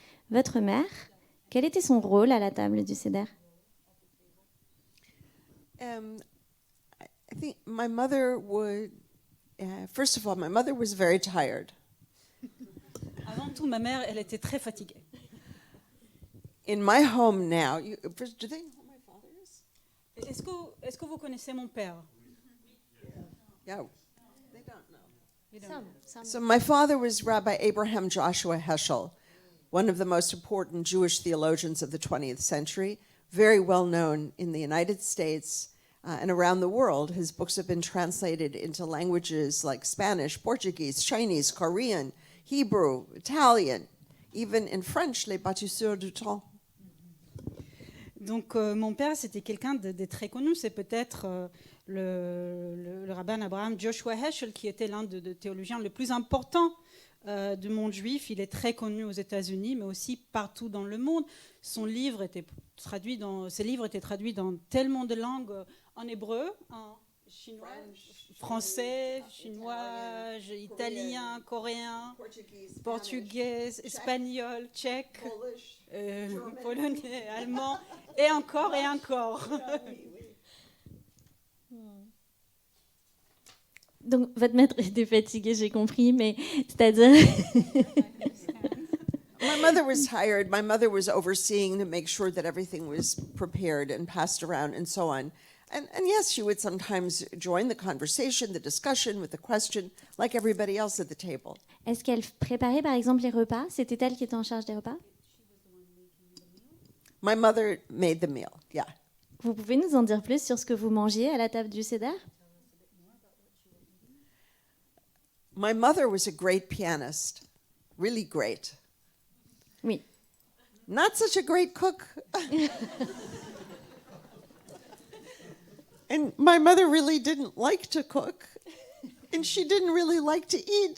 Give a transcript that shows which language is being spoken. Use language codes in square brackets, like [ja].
[fr] Votre mère, quel était son rôle à la table du Seder? [en] I think my mother would, first of all, my mother was very tired. [fr] Avant tout, ma mère, elle était très fatiguée. [en] In my home now, do they know who my father is? [fr] Est-ce que vous connaissez mon père? [en] Yeah, they don't know. So my father was Rabbi Abraham Joshua Heschel, one of the most important Jewish theologians of the 20th century, very well known in the United States and around the world. His books have been translated into languages like Spanish, Portuguese, Chinese, Korean, Hebrew, Italian, even in French, Les Bâtisseurs du Temps. [fr] Donc mon père, c'était quelqu'un de très connu. C'est peut-être le rabbin Abraham Joshua Heschel, qui était l'un des théologiens les plus importants du monde juif. Il est très connu aux États-Unis, mais aussi partout dans le monde. Ses livres étaient traduits dans tellement de langues, en hébreu, en chinois, français, chinois, italien, coréen, portugais, espagnol, tchèque, polonais, allemand, et encore et encore. Donc, votre maître était fatigué, j'ai compris, mais c'est-à-dire... [en] My mother was tired. My mother was overseeing to make sure that everything was prepared and passed around and so on. And yes, she would sometimes join the conversation, the discussion with the question, like everybody else at the table. [fr] Est-ce qu'elle préparait, par exemple, les repas? C'était elle qui était en charge des repas? [en] My mother made the meal, yeah. [fr] Vous pouvez nous en dire plus sur ce que vous mangiez à la table du Seder? [en] My mother was a great pianist, really great. [fr] Oui. [en] Not such a great cook. And my mother really didn't like to cook, and she didn't really like to eat.